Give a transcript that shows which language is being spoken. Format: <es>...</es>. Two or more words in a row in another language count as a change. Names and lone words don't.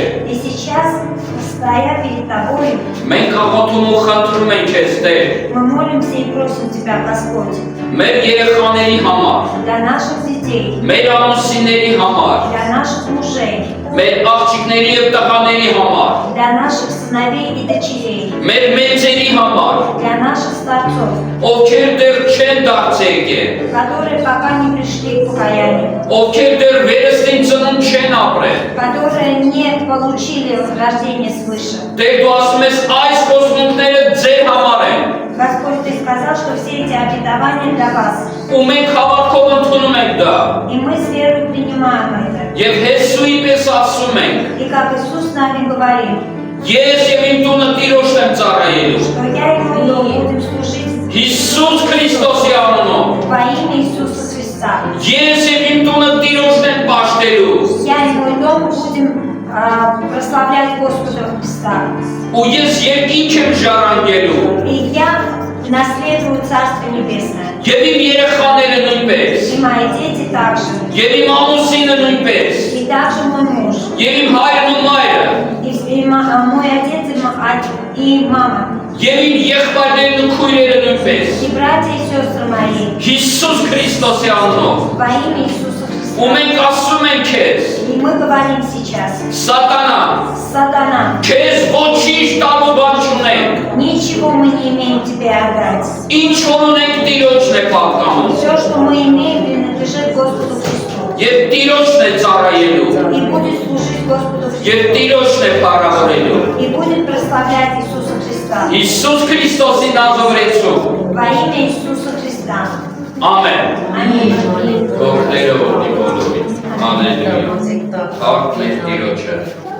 <ru>И сейчас, стоя перед Тобой,</ru> <hy>մենք աղոթում ու խնդրում ենք քեզ, Տեր,</hy> <ru>мы молимся и просим Тебя, Господь,</ru> <hy>մեր երեխաների համար,</hy> <ru>для наших детей,</ru> <hy>մեր ամուսինների համար,</hy> <ru>для наших мужей,</ru> <hy>մեր աղջիկների եւ տղաների համար,</hy> <ru>для наших сыновей и дочерей,</ru> <hy>մեր մեծերի համար,</hy> <ru>для наших старцов,</ru> <hy>ովքեր դեռ չեն դարձել եկել,</hy> <ru>которые пока не пришли к покаянию,</ru> <hy>ովքեր դեռ վերստին ծնունդ չեն ապրել։</hy> <ru>которые не получили рождение свыше.</ru> <hy>Դե դու ասում ես այս խոստումները ձեր համար են։</hy> <ru>Господь, Ты сказал, что все эти обетования для вас.</ru> <hy>Ու մենք հավատքով ընդունում ենք դա։</hy> <ru>И мы с верой принимаем это.</ru> <hy>Եվ Հեսուի պես ասում ենք.</hy> <ru>И как Иисус с нами говорит,</ru> <hy>Ես եւ իմ տունը Տիրոջն եմ ծառայելու։</hy> <ru>что я и мой дом будем служить</ru> <hy>Հիսուս Քրիստոսի անունով։</hy> <ru>во имя Иисуса Христа.</ru> <hy>Ես եւ իմ տունը Տիրոջն եմ պաշտելու։</hy> <ru>Я и мой дом будем прославлять Господа Христа.</ru> <hy>Ու ես երկինք եմ ժառանգելու։</hy> <ru>И я наследую Царство Небесное.</ru> <hy>Եվ իմ երեխաները нույնպես։</hy> <ru>И мои дети также.</ru> <hy>Եվ իմ ամուսինը նույնպես։</hy> <ru>И также мой муж.</ru> <hy>Եվ իմ հայրն ու մայրը։</hy> <ru>Мой отец и мама.</ru> <hy>Եվ իմ եղբայրներն ու քույրերը նույնպես։</hy> <ru>И братья и сестры мои.</ru> <hy>Հիսուս Քրիստոսի անունով։</hy> <ru>Во имя Иисуса Христа.</ru> <hy>Ու մենք ասում ենք քեզ.</hy> <ru>И мы говорим сейчас.</ru> <hy>Սատանա,</hy> <ru>Сатана,</ru> <hy>քեզ ոչինչ տալու բան չունենք։</hy> <ru>ничего мы не имеем тебе отдать.</ru> <hy>Ինչ որ ունենք Տիրոջն է պատկանում։</hy> <ru>Все, что мы имеем, принадлежит Господу Христу.</ru> <hy>Եվ Տիրոջն է ծառայելու։</hy> <ru>И будет служить Господу</ru> <hy>Եվ</hy> <ru>Христу.</ru> <hy>Տիրոջն է փառավորելու։</hy> <ru>И будет прославлять Иисуса Христа.</ru> <hy>Հիսուս Քրիստոսի նազովրեցու։</hy> <ru>Во имя Иисуса Христа.</ru> <hy>Ամեն։</hy> <ru>Аминь.</ru> <hy>Ողջերով լինի բոլորին։ Հալելույա։ Հարկ մեր Տիրոջը։</hy>